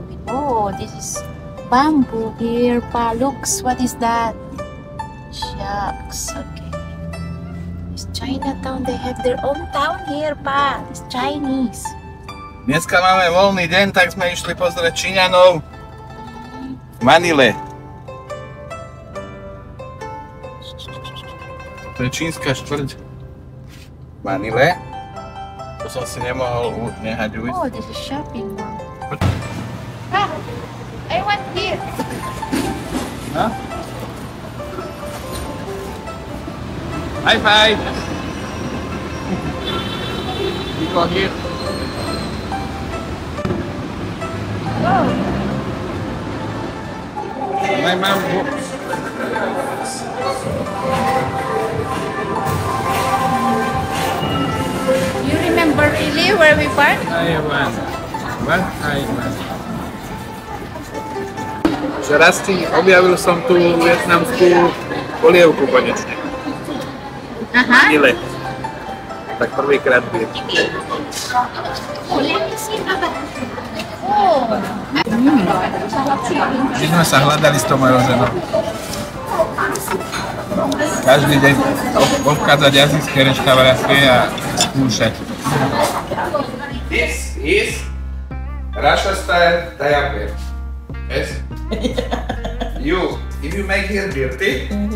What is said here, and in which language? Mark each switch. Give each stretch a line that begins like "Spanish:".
English: Oh, this is bamboo here, pa. Looks, what is that? Shucks, okay. It's Chinatown, they have their own town here, pa. It's Chinese.
Slovak: Dneska máme voľný deň, tak sme išli pozrieť Číňanov v Manile. To je čínska štvrť v Manile. To som si nemohol nehať ujsť.
English: Oh, this is shopping mall. Ah, I want here. Huh? High five! You go here. Oh. My mom books. You remember really where we parked? Taiwan. What? Taiwan.
Slovak: Raz objavil som tú vietnamskú polievku konečne. Aha. Ile. Tak prvýkrát byli. Oh. My sme sa hľadali s tou mojou ženou. Každý deň obchádzať azijské reštaurácie a skúšať.
English: This is Russia style Taiwan. Yes? If you make here dirty,